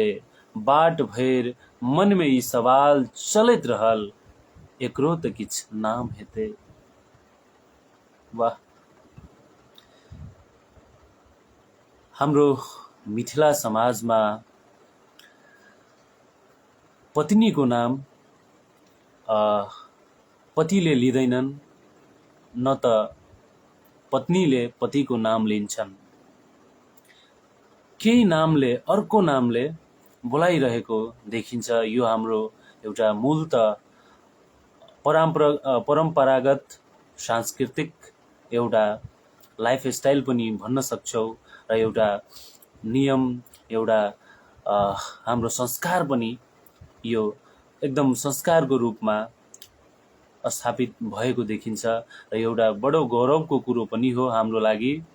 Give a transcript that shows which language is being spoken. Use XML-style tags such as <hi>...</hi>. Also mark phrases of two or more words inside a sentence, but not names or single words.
<mai>बाट भरि मन में ई सवाल चलैत रहल, एकरो तऽ किछ नाम हेतै।</mai> <ne>वाह, हाम्रो मिथिला समाज में पत्नी को नाम पतिले लिँदैनन्, न त पत्नीले पतिको नाम लिन्छन्। केही नामले अर्को नामले बोलाइरहेको देखिन्छ। यो हाम्रो एउटा मूलत परम्परागत सांस्कृतिक एउटा लाइफस्टाइल पनि भन्न सक्छौ र एउटा नियम, एउटा हाम्रो संस्कार पनि यो एकदम संस्कारको रूपमा स्थापित भएको देखिन्छ र एउटा बडो गौरवको कुरो पनि हो हाम्रो लागि।</ne>